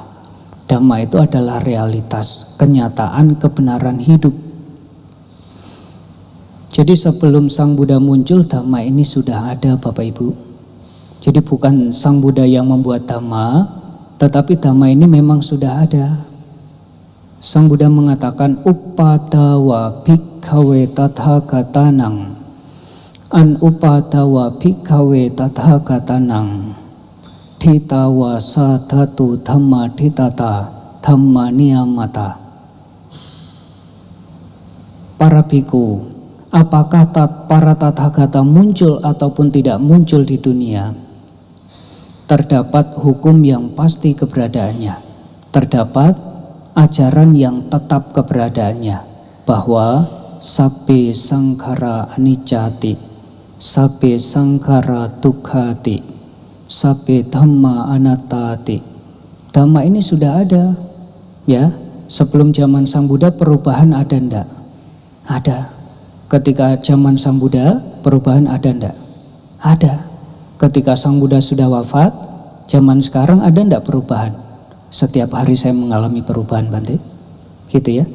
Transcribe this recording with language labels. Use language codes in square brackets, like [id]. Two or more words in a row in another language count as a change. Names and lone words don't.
[id] Dhamma itu adalah realitas, kenyataan, kebenaran hidup. Jadi sebelum Sang Buddha muncul, dhamma ini sudah ada, Bapak Ibu. Jadi bukan Sang Buddha yang membuat dhamma, tetapi dhamma ini memang sudah ada. Sang Buddha mengatakan [pi] upadawa bhikkhawe tathagatanang, an upadawa bhikkhawe tathagatanang, dhitawa sadhatu dhamma dhitata dhamma niyamata. [id] Para biku, apakah para tathagata muncul ataupun tidak muncul di dunia, terdapat hukum yang pasti keberadaannya, terdapat ajaran yang tetap keberadaannya, bahwa [pi] sabbe sankhara anicca-ti, sabbe sankhara dukkha-ti, sabbe dhamma anatta-ti. [id] Dhamma ini sudah ada, ya. Sebelum zaman Sang Buddha perubahan ada enggak? Ada. Ketika zaman Sang Buddha perubahan ada enggak? Ada. Ketika Sang Buddha sudah wafat, zaman sekarang ada enggak perubahan? Setiap hari saya mengalami perubahan, Bante, gitu ya.